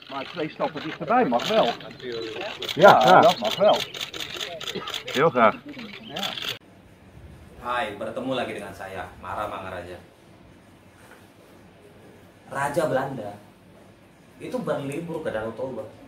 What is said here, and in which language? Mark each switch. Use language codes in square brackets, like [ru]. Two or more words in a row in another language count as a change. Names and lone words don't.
[nl] Maar 2 stappen dichterbij mag wel. Ja, graag. Dat mag wel. Heel graag. Ja. [id] Hai, bertemu lagi dengan saya, Mara Mangaraja. Raja Belanda itu berlibur ke Danau Toba.